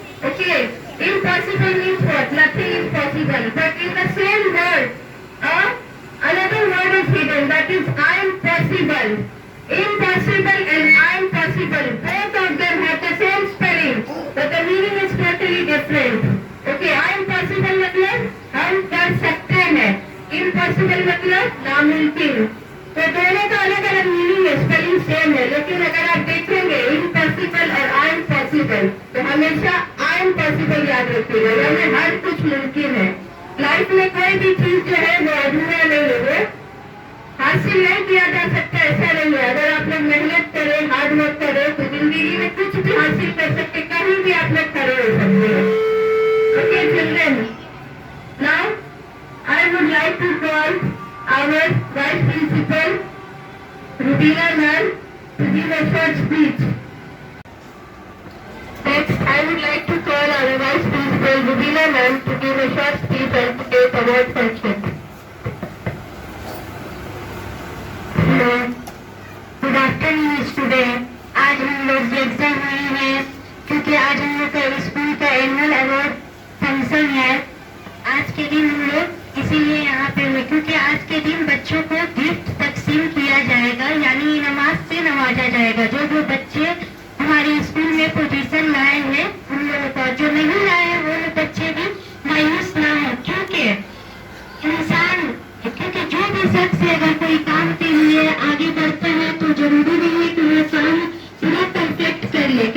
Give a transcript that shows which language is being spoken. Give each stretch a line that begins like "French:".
English: Okay, impossible means what? Nothing is possible. But in the same word, another word is hidden. That is I am possible. Impossible and I am possible. Both of them have the same spelling, but the meaning is totally different. Okay, I am possible
Hindi: मतलब हम कर सकते हैं. Impossible मतलब नामुमकिन. तो दोनों का अलग अलग मीनिंग है, स्पेलिंग सेम है, लेकिन अगर आप देखेंगे इम्पॉसिबल और आई एम पॉसिबल तो हमेशा आई एम पॉसिबल याद रखिएगा, यानी हर कुछ मुमकिन है. लाइफ में कोई भी चीज जो है वो अधूरा नहीं है, वो हासिल नहीं किया जा सकता ऐसा नहीं है. अगर आप लोग मेहनत करें, हार्ड वर्क करें तो जिंदगी में कुछ भी हासिल कर सकते, कहीं भी आप लोग खड़े हो सकते हैं.
English: Okay children, now I would like to call our Vice Principal, Rubina ma'am, to give a short speech. Next, I would like to call our Vice Principal, Rubina ma'am, to give a short speech and to take award function. Good afternoon, student.
Hindi: आज हम लोग exam हुई है क्योंकि आज हम लोग का स्कूल का एनुअल अवार्ड फंक्शन है. आज के दिन हम लोग इसीलिए यहाँ पे हुए क्योंकि आज के दिन बच्चों को गिफ्ट तकसीम किया जाएगा, यानी इनामात से नवाजा जाएगा. जो जो बच्चे हमारे स्कूल में पोजीशन लाए हैं उन लोगों को, जो नहीं लाए हैं वो लोग बच्चे भी मायूस ना हो, क्योंकि इंसान क्योंकि जो भी शख्स अगर कोई काम के लिए आगे बढ़ता है तो जरूरी नहीं है कि वो काम पूरा परफेक्ट कर ले.